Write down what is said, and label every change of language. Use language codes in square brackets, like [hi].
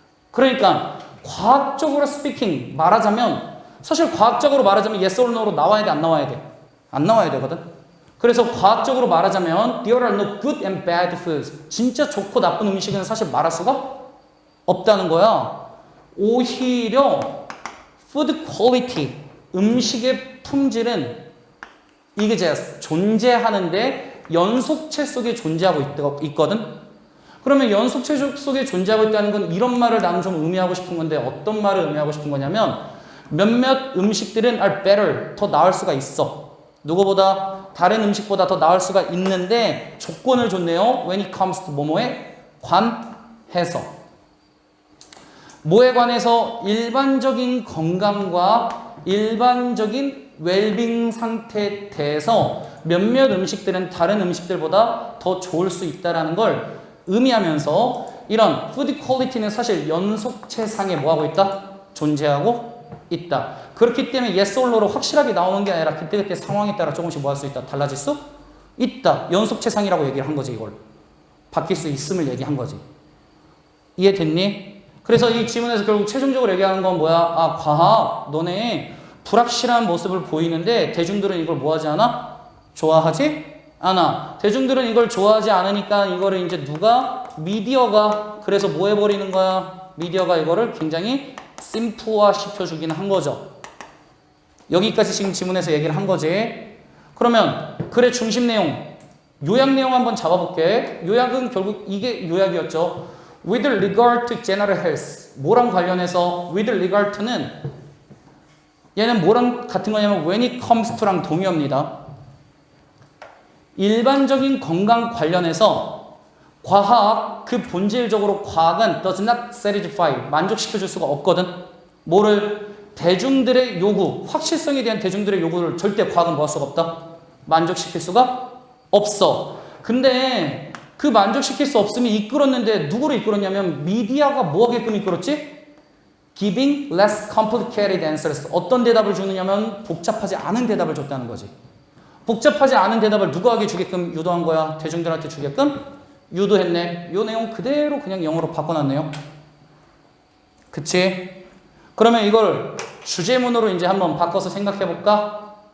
[ko] 그러니까 과학적으로 스피킹 말하자면 사실 과학적으로 말하자면 [en] yes or no [ko] 로 나와야 돼, 안 나와야 돼? 안 나와야 되거든. 그래서 과학적으로 말하자면 [en] there are no good and bad foods. [ko] 진짜 좋고 나쁜 음식은 사실 말할 수가 없다는 거야. 오히려 [en] food quality, [ko] 음식의 품질은 [en] exists, [ko] 존재하는데 연속체 속에 존재하고 있거든. 그러면 연속체 속에 존재하고 있다는 건 이런 말을 나는 좀 의미하고 싶은 건데 어떤 말을 의미하고 싶은 거냐면 몇몇 음식들은 [en] are better, [ko] 더 나을 수가 있어. 누구보다 다른 음식보다 더 나을 수가 있는데 조건을 줬네요. [en] when it comes to [ko] 뭐뭐에 관해서. 뭐에 관해서? 일반적인 건강과 일반적인 웰빙 상태에 대해서 몇몇 음식들은 다른 음식들보다 더 좋을 수 있다는 걸 의미하면서 이런 푸드 퀄리티는 사실 연속체상에 뭐하고 있다? 존재하고 있다. 그렇기 때문에 [en] yes or no [ko] 로 확실하게 나오는 게 아니라 그때그때 상황에 따라 조금씩 뭐 할 수 있다? 달라질 수 있다. 연속체상이라고 얘기를 한 거지. 이걸 바뀔 수 있음을 얘기한 거지. 이해됐니? 그래서 이 지문에서 결국 최종적으로 얘기하는 건 뭐야? 아, 과학 너네 불확실한 모습을 보이는데 대중들은 이걸 뭐하지 않아? 좋아하지 않아. 대중들은 이걸 좋아하지 않으니까 이거를 이제 누가? 미디어가. 그래서 뭐 해버리는 거야? 미디어가 이거를 굉장히 심플화 시켜주긴 한 거죠. 여기까지 지금 지문에서 얘기를 한 거지. 그러면 글의 중심 내용, 요약 내용 한번 잡아볼게. 요약은 결국 이게 요약이었죠. [en] With regard to general health. [ko] 뭐랑 관련해서? [en] With regard to [ko] 는 얘는 뭐랑 같은 거냐면 [en] when it comes to [ko] 랑 동의어입니다. 일반적인 건강 관련해서 과학, 그 본질적으로 과학은 [en] does not satisfy, [ko] 만족시켜줄 수가 없거든. 뭐를? 대중들의 요구, 확실성에 대한 대중들의 요구를 절대 과학은 뭐 할 수가 없다? 만족시킬 수가 없어. 근데 그 만족시킬 수 없음이 이끌었는데 누구를 이끌었냐면 미디어가 뭐 하게끔 이끌었지? [en] Giving less complicated answers. [ko] 어떤 대답을 주느냐면 복잡하지 않은 대답을 줬다는 거지. 복잡하지 않은 대답을 누구에게 주게끔 유도한 거야? 대중들한테 주게끔 유도했네. 이 내용 그대로 그냥 영어로 바꿔놨네요. 그치? 그러면 이걸 주제문으로 이제 한번 바꿔서 생각해볼까?